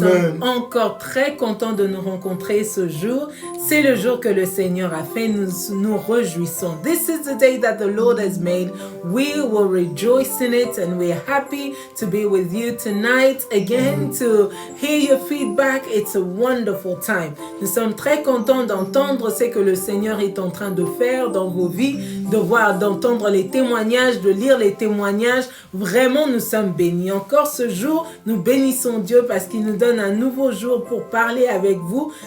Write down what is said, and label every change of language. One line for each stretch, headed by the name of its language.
French: sommes encore très contents de nous rencontrer ce jour. C'est le jour que le Seigneur a fait. Nous nous réjouissons.
English: This is the day that the Lord has made. We will rejoice in it and we are happy to be with you tonight again to hear your feedback. It's a wonderful time.
French: Nous sommes très contents d'entendre ce que le Seigneur est en train de faire dans vos vies, de voir, d'entendre les témoignages, de lire les témoignages. Vraiment, nous sommes bénis. Encore ce jour, nous bénissons Dieu parce qu'il nous donne un nouveau jour pour parler avec vous.